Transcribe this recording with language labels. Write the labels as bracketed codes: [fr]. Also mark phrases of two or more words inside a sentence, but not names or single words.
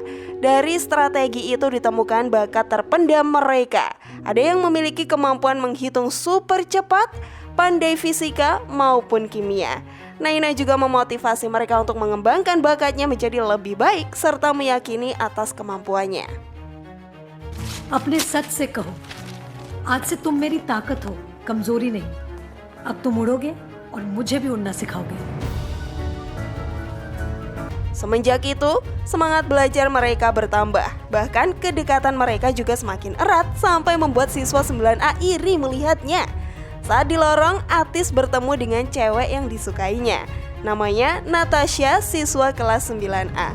[id] Dari strategi itu ditemukan bakat terpendam mereka. Ada yang memiliki kemampuan menghitung super cepat, pandai fisika maupun kimia. Naina juga memotivasi mereka untuk mengembangkan bakatnya menjadi lebih baik serta meyakini atas kemampuannya. [hi] अपने सच से कहो, आज से तुम मेरी ताकत हो, कमजोरी नहीं. अब तुम उड़ोगे और मुझे भी उड़ना सिखाओगे. [id] Semenjak itu, semangat belajar mereka bertambah. Bahkan kedekatan mereka juga semakin erat sampai membuat siswa 9A iri melihatnya. Saat di lorong, Atis bertemu dengan cewek yang disukainya. Namanya Natasha, siswa kelas 9A.